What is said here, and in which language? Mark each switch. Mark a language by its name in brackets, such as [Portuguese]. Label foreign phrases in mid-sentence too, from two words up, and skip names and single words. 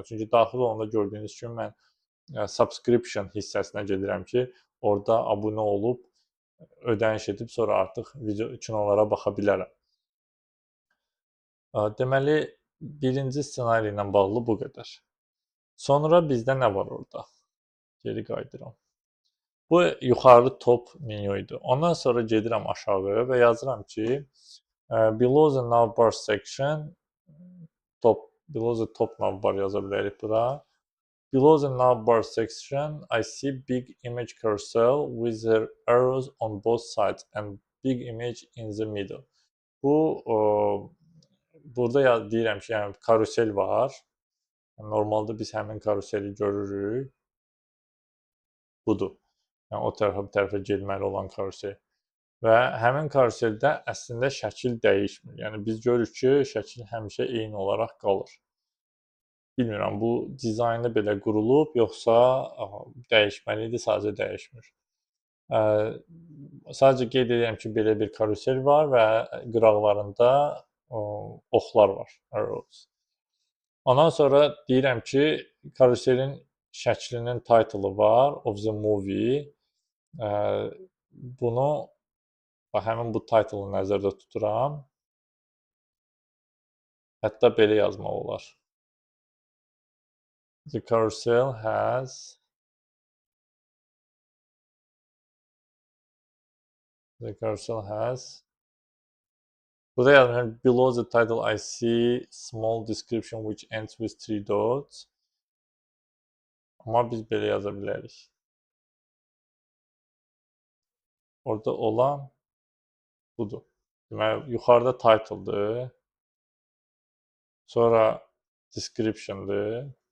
[Azerbaijani] Çünki daxil olanda gördüyünüz kimi mən subscription hissəsinə gedirəm ki, orada abunə olub, ödəniş edib sonra artıq video kinolara baxa bilərəm. Deməli, birinci ssenari ilə bağlı bu qədər. Sonra bizdə nə var orada? Geri qayıdıram. Bu yuxarı top menyu idi. Ondan sonra gedirəm aşağı və yazıram ki, [English] below the navbar section, below the top navbar [Azerbaijani] yaza bilərik bura. [English] Below the navbar section, I see big image carousel with the arrows on both sides and big image in the middle. [Azerbaijani] Bu burada deyirəm ki, yəni karusel var. Normalda biz həmin karuseli görürük. Budur. Yəni o tərəfə bu tərəfə getməli olan karusel. Və həmin karuseldə əslində şəkil dəyişmir. Yəni biz görürük ki, şəkil həmişə eyni olaraq qalır. Bilmirəm, bu dizaynı belə qurulub, yoxsa dəyişməli idi, sadəcə dəyişmir. Sadəcə qeyd edirəm ki, belə bir karusel var və qıraqlarında oxlar var, arrows. Ondan sonra deyirəm ki, karuselin şəklinin title'ı var, [English] of the movie. [Azerbaijani] Bunu, həmin bu title'ı nəzərdə tuturam. Hətta belə yazmaq olar. [English] The carousel has [Azerbaijani] burada yazmışam, [English] below the title I see small description which ends with 3 dots. [Azerbaijani] Amma biz belə yaza bilərik. Orada olan budur. Deməli, yuxarıda title'dır. Sonra description'dır.